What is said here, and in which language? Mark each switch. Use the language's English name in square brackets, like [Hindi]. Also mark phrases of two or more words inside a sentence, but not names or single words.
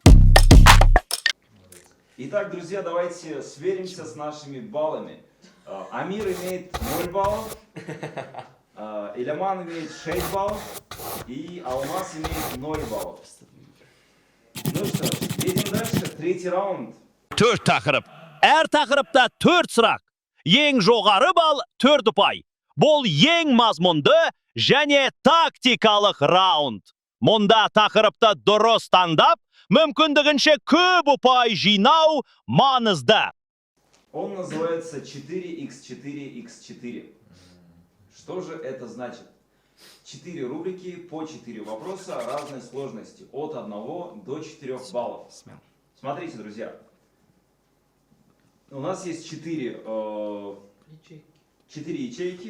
[Russian] Итак, друзья, давайте сверимся с нашими баллами. Амир имеет 0 баллов, Иляман имеет 6 баллов и Алмаз имеет 0 баллов. Ну что ж, едем дальше. Третий раунд. [Kazakh] 4 тақырып. Әр тақырыпта 4 сұрақ. Ең жоғары балл 4 ұпай. Бұл ең мазмұнды және тактикалық раунд. Мұнда тақырыпты дұрыс таңдап, мүмкіндігінше көп ұпай жинау маңызды. [Russian] Он называется 4x4x4. Что же это значит? 4 рубрики по 4 вопроса разной сложности. От 1 до 4 баллов. Смел. Смотрите, друзья. У нас есть 4 ячейки.